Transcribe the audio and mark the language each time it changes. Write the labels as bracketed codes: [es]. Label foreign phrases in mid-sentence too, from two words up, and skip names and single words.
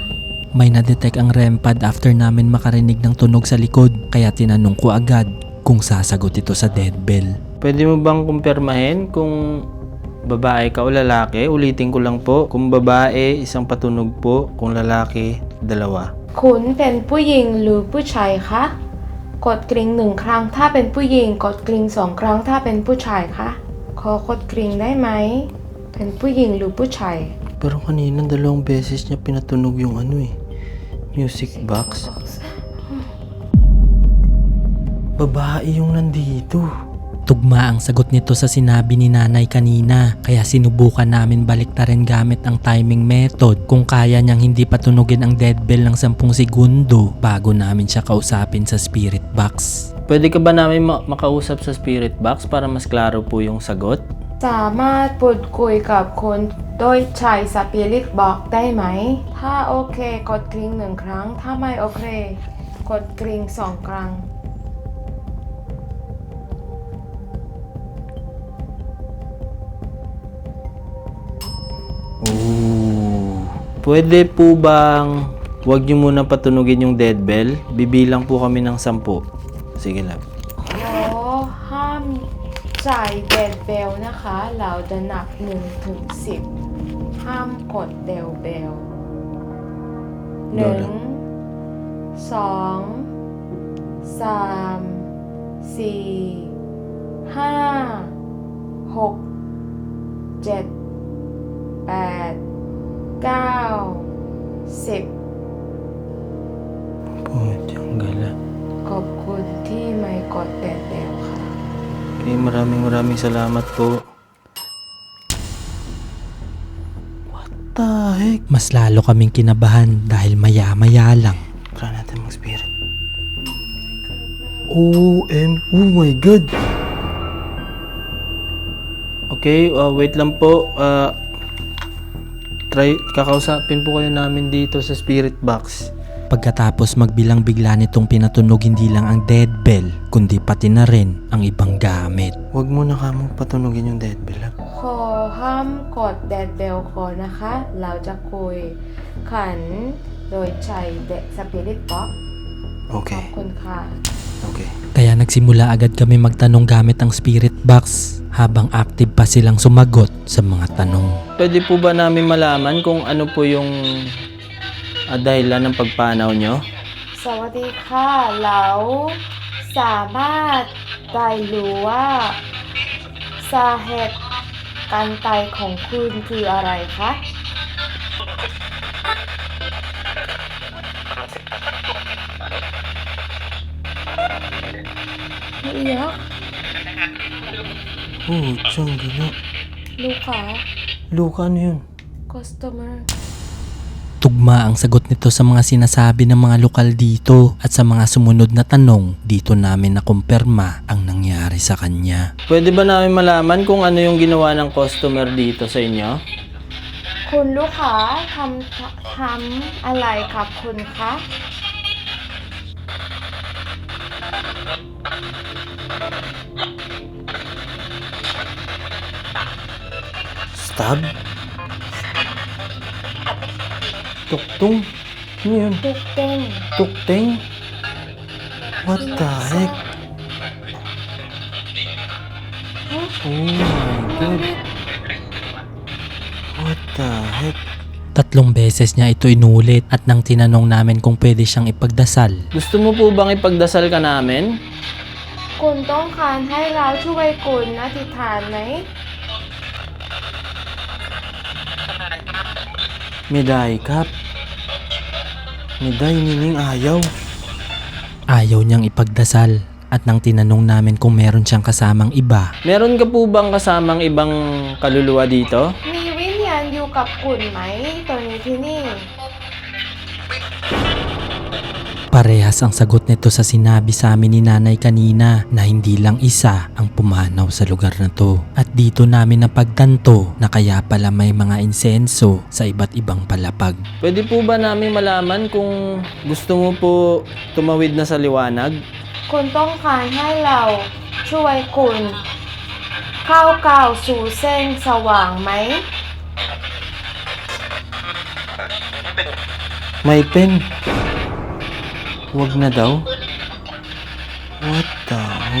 [tl] May nadetect ang [en] REM pad [tl] after namin makarinig ng tunog sa likod, kaya tinanong ko agad kung sasagot ito sa [en] dead bell. [tl] Pwede mo bang kumpirmahin kung babae ka o lalaki? Ulitin ko lang po. Kung babae, 1 patunog po. Kung lalaki, 2. [th] คุณเป็นผู้หญิงหรือผู้ชายคะกดกริ่ง1 ครั้งถ้าเป็นผู้หญิงกดกริ่ง2 ครั้งถ้าเป็นผู้ชายคะขอกดกริ่งได้ไหมเป็นผู้หญิงหรือผู้ชาย [tl] Pero kanina 2 beses niya pinatunog yung music box. Babae yung nandito. Tugma ang sagot nito sa sinabi ni nanay kanina, kaya sinubukan namin baliktarin gamit ang [en] timing method [tl] kung kaya niyang hindi patunugin ang [en] dead bell [tl] ng 10 segundo bago namin siya kausapin sa [en] spirit box. [tl] Pwede ka ba namin makausap sa [en] spirit box [tl] para mas klaro po yung sagot? [th] สามารถพูดคุยกับคนโดยใช้สปิริตบ็อกได้ไหมถ้าโอเคกดกริ่ง1 ครั้งถ้าไม่โอเคกดกริ่ง2 ครั้ง Oh. [tl] Pwede po bang huwag niyo muna patunugin yung [en] dead bell? [tl] Bibilang po kami ng 10. Sige lang. [th] ขอห้ามจ่ายเดดเบลนะคะ เราจะนับ1 ถึง 10 ห้ามกดเดลเบล เดี๋ยวนะ 1 2 3 4 5 6 7 8 9 10 Putyang gala. ขอบคุณที่ไม่กดเดดเบลค่ะ [tl] Okay, maraming salamat po. [en] What the heck? [tl] Mas lalo kaming kinabahan dahil maya-maya lang. Try natin mag-spirit. [en] Oh my God! [tl] Okay, wait lang po. Kakausapin po kayo namin dito sa [en] spirit box. [tl] Pagkatapos magbilang bigla nitong pinatunog hindi lang ang [en] dead bell, [tl] kundi pati na rin ang ibang gamit. Huwag mo na kamong patunugin yung [en] dead bell. [th] ขอห้ามกดเดดเบลก่อนนะคะ เราจะคุยขันโดยใช้เดสปิริตบ็อก ขอบ [tl] Okay, [th] คุณค่ะ [tl] okay. Kaya nagsimula agad kami magtanong gamit ang [en] spirit box [tl] habang active pa silang sumagot sa mga tanong. Pwede po ba namin malaman kung ano po yung dahilan ng pagpanaw nyo? [th] สวัสดีค่ะ เราสามารถได้รู้ว่าสาเหตุการตายของคุณคืออะไรคะ ไม่เยอะ Putyang gala. ลูกค้า [tl] Luka, ano yun? customer Tugma ang sagot nito sa mga sinasabi ng mga lokal dito at sa mga sumunod na tanong, dito namin nakumpirma ang nangyari sa kanya. Pwede ba namin malaman kung ano yung ginawa ng customer dito sa inyo? [th] คุณลูกค้าทำอะไรครับคุณคะ [tl] Stab? Tuktong? Ano yun? [th] ตุกเต้ง [en] Tukteng? What the heck? Oh my god. What the heck? [tl] 3 beses niya ito inulit at nang tinanong namin kung pwede siyang ipagdasal, Gusto mo po bang ipagdasal ka namin? [th] คุณต้องการให้เราช่วยคุณอธิษฐานไหม Meday kap. Meday nining ayaw. [tl] ayaw niyang ipagdasal at nang tinanong namin kung meron siyang kasamang iba, Meron ka po bang kasamang ibang kaluluwa dito? [th] มีวิญญาณอยู่กับคุณไหมตอนนี้ที่นี่ [tl] parehas ang sagot nito sa sinabi sa amin ni nanay kanina na hindi lang isa ang pumanaw sa lugar na to. At dito namin napagtanto na kaya pala may mga insenso sa iba't ibang palapag. Pwede po ba namin malaman kung gusto mo po tumawid na sa liwanag? [th] คุณต้องการให้เราช่วยคุณเข้าก้าวสู่เส้นสว่างไหม May pen. [tl] Huwag na daw. [en] What the heck?